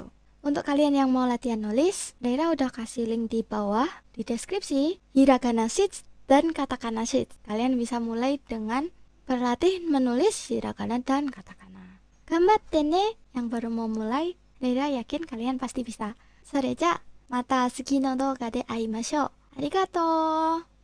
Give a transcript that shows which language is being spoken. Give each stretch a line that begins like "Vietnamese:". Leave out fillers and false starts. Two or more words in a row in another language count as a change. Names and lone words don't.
Indonesian: Untuk kalian yang mau latihan nulis, Rera udah kasih link di bawah di deskripsi,
English: hiragana sheets
Indonesian: dan
English: katakana sheets.
Indonesian: Kalian bisa mulai dengan berlatih menulis hiragana dan katakana.
Japanese: 頑張ってね,
Indonesian: yang baru mau mulai, Rera yakin kalian pasti bisa.
Japanese: Soreja, mata次の動画で会いましょう。ありがとう。